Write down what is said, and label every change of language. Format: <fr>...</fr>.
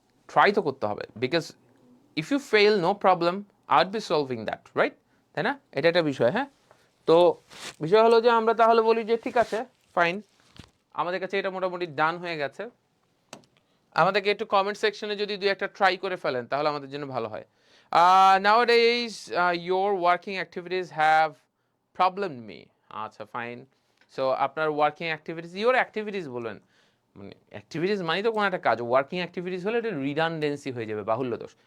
<bn>Try তো করতে হবে,</bn> <en>because if you fail no problem, I be solving that,</en> <bn>right? তাই না? এটা একটা বিষয়, হ্যাঁ। তো বিষয় হলো যে আমরা তাহলে বলি যে ঠিক আছে ফাইন, আমাদের কাছে এটা মোটামুটি ডান হয়ে গেছে। আমাদেরকে একটু কমেন্ট সেকশনে যদি দুই একটা ট্রাই করে ফেলেন তাহলে আমাদের জন্য ভালো হয়।</bn> <en>Nowadays your working activities have problemed me, আচ্ছা fine.</en> <bn>সো আপনার ওয়ার্কিং অ্যাক্টিভিটিস, ইওর অ্যাক্টিভিটিস বলবেন, মানে অ্যাক্টিভিটিস মানে তো কোনো একটা কাজ, ওয়ার্কিং অ্যাক্টিভিটিস হলে এটা রিডান্ডেন্সি হয়ে যাবে, বাহুল্য দোষ।</bn>